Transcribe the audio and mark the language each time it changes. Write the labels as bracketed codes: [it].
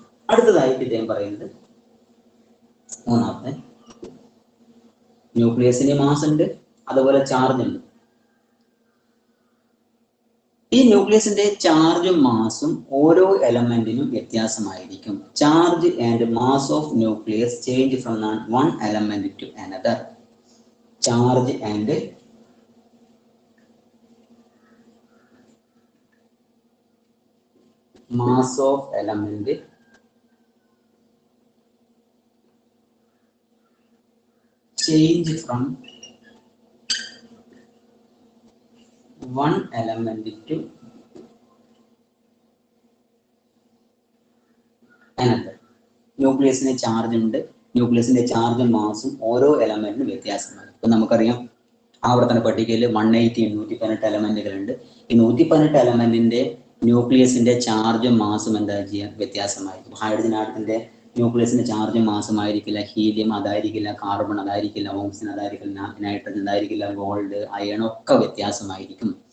[ml] അടുത്തതായിട്ട് ഇദ്ദേഹം പറയുന്നത് മൂന്നാമത്തെ, ന്യൂക്ലിയസിന് മാസ് ഉണ്ട്, അതുപോലെ ചാർജ് ഉണ്ട്. ഈ ന്യൂക്ലിയസിന്റെ ചാർജും മാസും ഓരോ എലമെന്റിനും വ്യത്യാസമായിരിക്കും. [en] Charge and mass of nucleus change from one element to another. Charge and mass of element change from one element to another. [ml] ന്യൂക്ലിയസിന് charge ഉണ്ട്. ന്യൂക്ലിയസിന്റെ ചാർജും മാസും ഓരോ എലമെന്റിനും വ്യത്യാസമാണ്. ഇപ്പൊ നമുക്കറിയാം, ആവർത്തന പട്ടികയിൽ 180 118 എലമെന്റുകളുണ്ട്. ഈ 118 എലമെന്റിന്റെ ന്യൂക്ലിയസിന്റെ ചാർജും മാസും എന്താ ചെയ്യുക? വ്യത്യാസമായിരിക്കും. ഹൈഡ്രജൻ ആറ്റത്തിന്റെ ന്യൂക്ലിയസിന്റെ ചാർജും മാസും ആയിരിക്കില്ല. Helium അതായിരിക്കില്ല, carbon അതായിരിക്കില്ല, oxygen അതായിരിക്കില്ല, nitrogen അതായിരിക്കില്ല, gold, iron ഒക്കെ വ്യത്യാസമായിരിക്കും.